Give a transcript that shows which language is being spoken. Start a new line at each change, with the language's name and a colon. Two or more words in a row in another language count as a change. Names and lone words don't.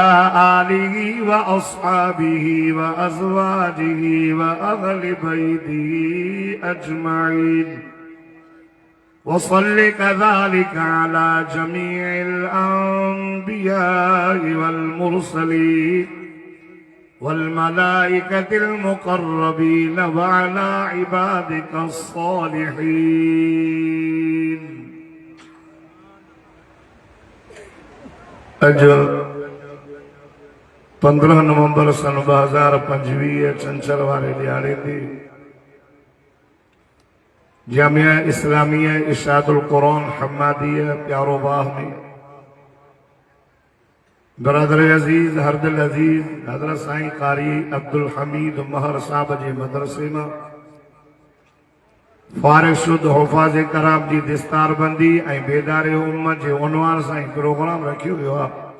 Arabic: آله وأصحابه وأزواجه وأهل بيته أجمعين وصل كذلك على جميع الأنبياء والمرسلين والملائكة المقربين وعلى عبادك الصالحين
Sindhi: अज 15 नवंबर सन 2025 चंचल वारे दिहाड़े ते जामिया इस्लामिया इरशादुल कुरान हम्मादिया प्यारोबाह में बरदर अजीज हरदिल अजीज हजरत साईं कारी अब्दुल हमीद महर साहब जे मदरसे में फारिग शुद्ध हुफ़ाज़ कराम जी दिस्तार बंदी ऐं बेदारे उम्मत जे उनवान सां प्रोग्राम रखियो वियो आहे।